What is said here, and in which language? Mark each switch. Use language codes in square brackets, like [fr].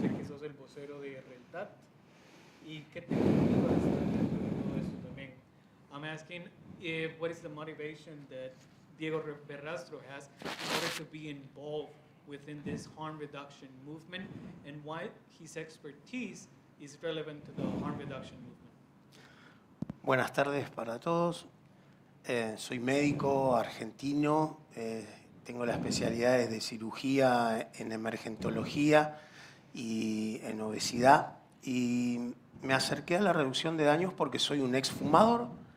[es] Sé que sos el vocero de RELDAT. ¿Y qué te motiva a estar dentro de todo esto también? [en] I'm asking what is the motivation that Diego Verrastro has in order to be involved within this harm reduction movement, and why his expertise is relevant to the harm reduction movement. [es] Buenas tardes para todos. Soy médico argentino, tengo las especialidades de cirugía en emergentología y en obesidad, y me acerqué a la reducción de daños porque soy un exfumador